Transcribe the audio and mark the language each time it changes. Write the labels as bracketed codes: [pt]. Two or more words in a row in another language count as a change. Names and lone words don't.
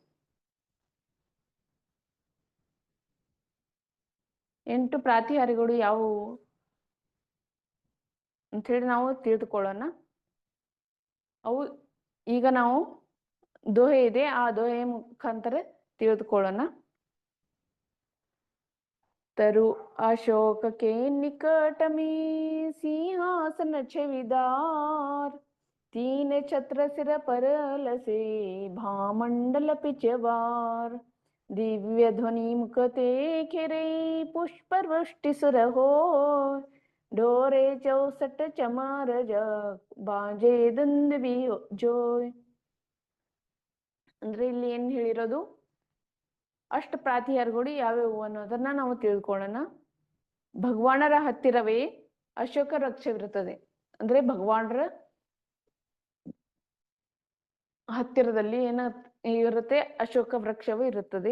[kn] 8 ಪ್ರಾತಿಹಾರ್ಯಗಳು ಯಾವುವು ಅಂತ ಹೇಳಿ ನಾವು ತಿಳಿದುಕೊಳ್ಳೋಣ. ಅವು ಈಗ ನಾವು ದೋಹೆ ಇದೆ, ಆ ದೋಹೆಯ ಮುಖಾಂತರ ತಿಳಿದುಕೊಳ್ಳೋಣ. [hi] तरु अशोक के निकट में सिंहासन छविदार, 3 छत्र सिर पर लसे भामंडल पिचवार, दिव्य ध्वनि मुखते खिरे पुष्प वृष्टि सुर हो, डोरे 64 चमर बाजे दुंदुभि जोय. [kn] ಅಂದ್ರೆ ಇಲ್ಲಿ ಏನ್ ಹೇಳಿರೋದು, ಅಷ್ಟ ಪ್ರಾತಿಹಾರ್ಯಗಳು ಯಾವ್ಯಾವು ಅನ್ನೋದನ್ನ ನಾವು ತಿಳ್ಕೊಳ್ಳೋಣ. ಭಗವಾನರ ಹತ್ತಿರವೇ ಅಶೋಕ ವೃಕ್ಷವಿರುತ್ತದೆ. ಅಂದ್ರೆ ಭಗವಾನರ ಹತ್ತಿರದಲ್ಲಿ ಇರುತ್ತೆ, ಅಶೋಕ ವೃಕ್ಷವು ಇರುತ್ತದೆ.